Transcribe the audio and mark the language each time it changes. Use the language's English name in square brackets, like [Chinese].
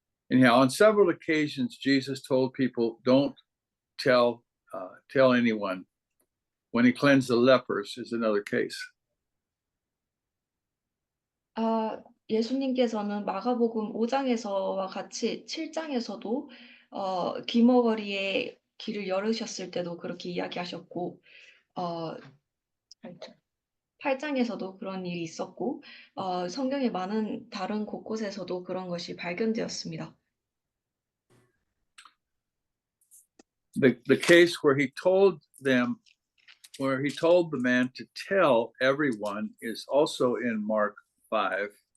[English] Anyhow, on several occasions, Jesus told people, "Don't tell anyone." When he cleansed the lepers is another case. [Korean] 예수님께서는 마가복음 5장에서와 같이 7장에서도 귀머거리에 길을 열으셨을 때도 그렇게 이야기하셨고, 어, 8장에서도 그런 일이 있었고, 성경의 많은 다른 곳곳에서도 그런 것이 발견되었습니다. [English] the case where he told the man to tell everyone is also in Mark 5.